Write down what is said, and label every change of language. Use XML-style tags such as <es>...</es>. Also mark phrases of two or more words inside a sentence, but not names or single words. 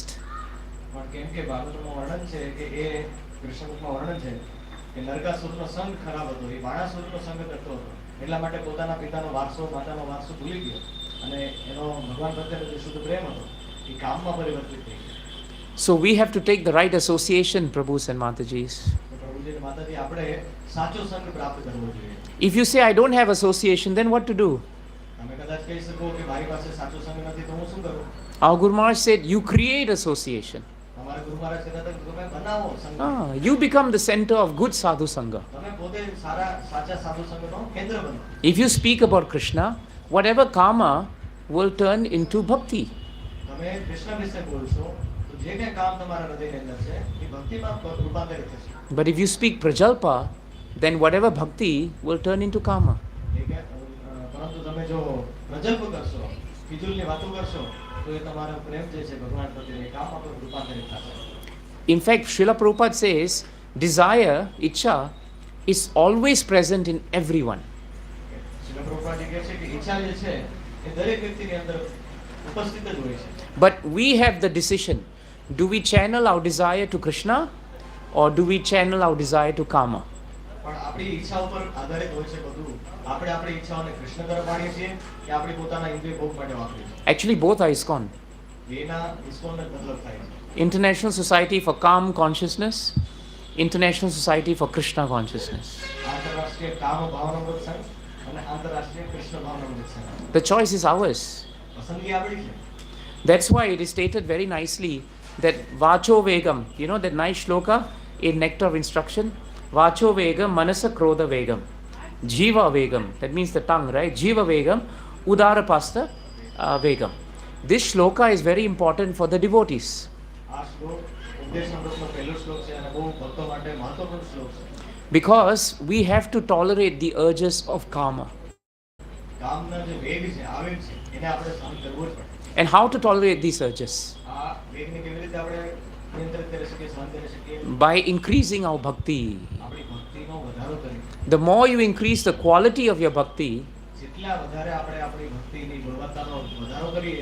<gu>પણ કેમ કે ભાગવતમાં વર્ણન છે કે એ કૃષ્ણબુકમાં વર્ણન છે કે નરકાસુરનો સંગ ખરાબ હતો, એ બાણાસુરનો સંગ કરતો હતો, એટલા માટે પોતાના પિતાનો વારસો માતાનો વારસો ભૂલી ગયો અને એનો ભગવાન પ્રત્યેનો જે શુદ્ધ પ્રેમ હતો એ કામમાં પરિવર્તિત થઈ ગયો.</gu> <en>So we have to take the right association, Prabhus and Matajis.</en> <gu>તો પ્રભુજી અને માતાજી આપણે સાચો સંગ પ્રાપ્ત કરવો જોઈએ.</gu> <en>If you say I don't have association, then what to do?</en> <gu>તમે કદાચ કહી શકો કે મારી પાસે સાચો સંગ નથી તો હું શું કરું?</gu> <en>Our Guru Maharaj said you create association.</en> <gu>તમારા ગુરુ મહારાજ કહેતા હતા કે તમે બનાવો સંગ.</gu> <en>You become the center of good sadhu sangha.</en> <gu>તમે પોતે સાચા સાધુ સંગનો કેન્દ્ર બનો.</gu> <en>If you speak about Krishna, whatever karma will turn into bhakti.</en> <gu>તમે કૃષ્ણ વિશે બોલશો તો જે કંઈ કામ તમારા હૃદયની અંદર છે એ ભક્તિમાં રૂપાંતરિત થશે.</gu> <en>But if you speak prajalpa, then whatever bhakti will turn into karma.</en> <gu>પરંતુ તમે જો પ્રજલ્પ કરશો, ફિજૂલની વાતો કરશો તો એ તમારો પ્રેમ જે છે ભગવાન પ્રત્યે એ કામમાં પણ રૂપાંતરિત થશે.</gu> <en>In fact, Srila Prabhupada says desire, ichha, is always present in everyone.</en> <gu>શ્રીલ પ્રભુપાદજી કહે છે કે ઈચ્છા જે છે એ દરેક વ્યક્તિની અંદર ઉપસ્થિત જ હોય છે.</gu> <en>But we have the decision. Do we channel our desire to Krishna or do we channel our desire to karma?</en> <gu>પણ આપણી ઈચ્છા ઉપર આધારિત હોય છે બધું. આપણે આપણી ઈચ્છાઓને કૃષ્ણ તરફ વાળીએ છીએ કે આપણી પોતાના ઇન્દ્રિય ભોગ માટે વાપરીએ છીએ.</gu> <en>Actually, both are ISKCON.</en> <gu>બેના ઇસ્કોનનો મતલબ થાય છે.</gu> <en>International Society for Calm Consciousness, International Society for Krishna Consciousness.</en> <gu>આંતરરાષ્ટ્રીય કામ ભાવનામૃત સંઘ અને આંતરરાષ્ટ્રીય કૃષ્ણ ભાવનામૃત સંઘ.</gu> <en>The choice is ours.</en> <gu>પસંદગી આપણી છે.</gu> <en>That's why it is stated very nicely that</en> <sa>वाचो वेगं,</sa> <en>that nice shloka in Nectar of Instruction,</en> <sa>वाचो वेगं, मनसः क्रोध वेगं, जिह्वा वेगं,</sa> <en>that means the tongue, right?</en> <sa>जिह्वा वेगं, उदरोपस्थ वेगं.</sa> <en>This shloka is very important for the devotees.</en> <gu>આ શ્લોક ઉપદેશ અમૃતનો પહેલો શ્લોક છે અને બહુ ભક્તો માટે મહત્વપૂર્ણ શ્લોક છે.</gu> <en>Because we have to tolerate the urges of karma.</en> <gu>કામના જે વેગ છે આવેગ છે એને આપણે સહન કરવો જ પડે.</gu> <en>And how to tolerate these urges?</en> <gu>આ વેગને કેવી રીતે આપણે નિયંત્રિત કરી શકીએ, સહન કરી શકીએ?</gu> <en>By increasing our bhakti.</en> <gu>આપણી ભક્તિનો વધારો કરી.</gu> <en>The more you increase the quality of your bhakti,</en> <gu>જેટલા વધારે આપણે આપણી ભક્તિની ગુણવત્તાનો વધારો કરીએ,</gu>